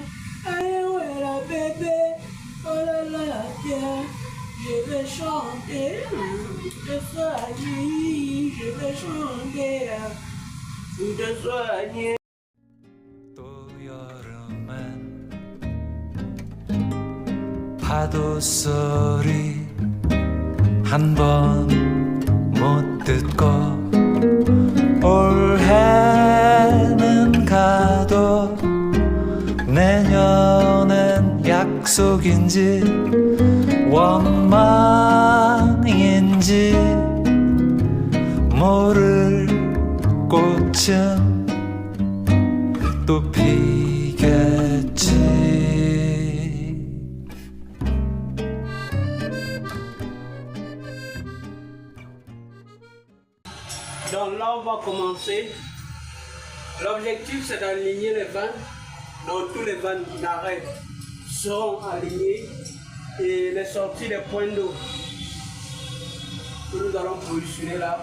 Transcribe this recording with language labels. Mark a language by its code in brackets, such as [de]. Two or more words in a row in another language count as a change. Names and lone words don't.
[fr] Aïe, ouais, la bébé. Oh là là, yeah. Je vais chanter. Pour te soigner. Je vais chanter. Pour te soigner. [ko] 또 여름엔 파도 소리 한 번 못 듣고 올해는 가도 내 내년엔 약속인지 원망인지 모를 꽃은 또 피겠지. [fr] Donc là, on va commencer. L'objectif, c'est d'aligner les vannes. Donc tous les vannes d'arrêt seront alignés et les sorties des points d'eau que nous allons positionner là.